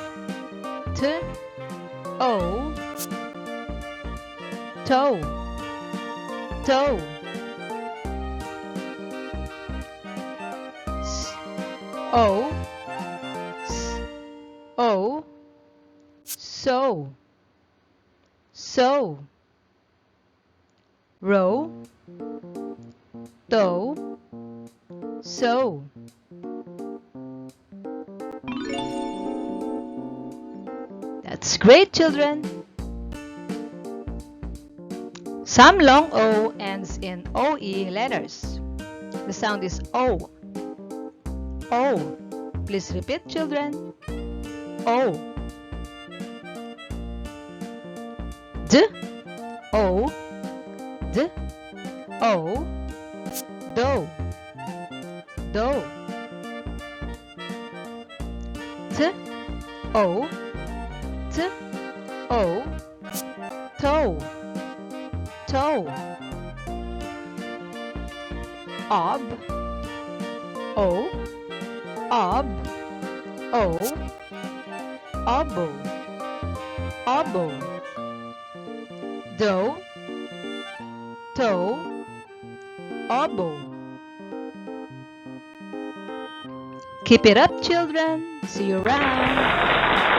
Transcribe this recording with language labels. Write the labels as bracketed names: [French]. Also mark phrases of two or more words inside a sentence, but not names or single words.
[English] O. Toe. Toe. O. O. So. So. Row. Toe. So. That's great, children. Some long O ends in OE letters. The sound is O. O. Please repeat, children. O. D. O. D. O. Do. Do. T. O. T. O. Toe. Toe. Ob. O. Ob. O. Obo. Obo. Do. Toe. Obo. Keep it up, children. See you around.